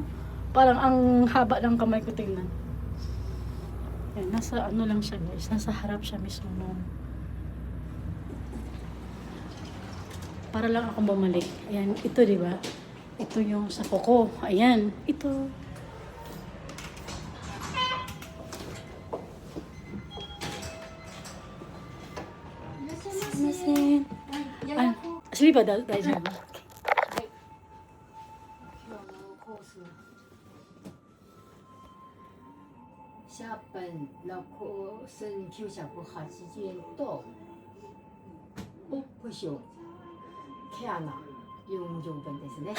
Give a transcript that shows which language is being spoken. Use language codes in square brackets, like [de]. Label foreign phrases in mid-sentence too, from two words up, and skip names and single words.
[tl] Parang ang haba ng kamay ko tingnan. Yan, nasa ano lang siya guys. Nasa harap siya mismo nun. Para lang ako bumalik. Ayan, ito diba? Ito yung sa kuko. Ayan, ito. Sumimasen. Ah, sleep ba? Daijoubu? [ja] 今日のコースシャーペン6980円とオプションケアが40分ですね。